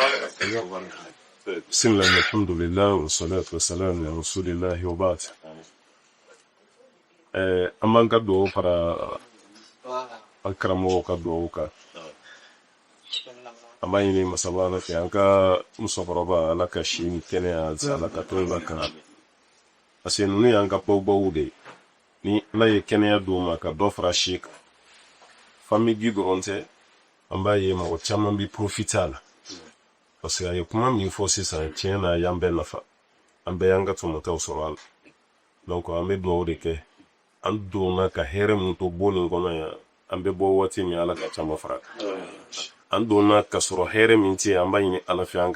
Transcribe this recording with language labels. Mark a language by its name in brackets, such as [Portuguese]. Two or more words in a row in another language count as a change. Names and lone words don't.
[Arabic] بسم الله الحمد لله والصلاة والسلام على رسول الله وبعد. [Bambara] Amman ka duwawu fara alkaramo ka duwawu ka an b'a ɲini masaba ala fɛ an ka musokɔrɔba ala ka si ni kɛnɛya ala ka to la kan [French] parce que [Bambara] ninnu y'an ka baw de ye ni ala ye kɛnɛya d'u ma ka dɔ fara si kan famille dɔrɔn tɛ an b'a ye mɔgɔ caman bi profiter a la [French] parce que [Bambara] a ye kuma min fɔ sisan tiɲɛ na y'an bɛɛ nafa an bɛɛ y'an ka tɔmɔtaw sɔrɔ a la donc an bɛ dugawu de kɛ an donna ka hɛrɛ min to bon nin kɔnɔ yan an bɛ bɔ waati min ala ka caman fara an donna ka sɔrɔ hɛrɛ min tɛ an b'a ɲini ala fɛ an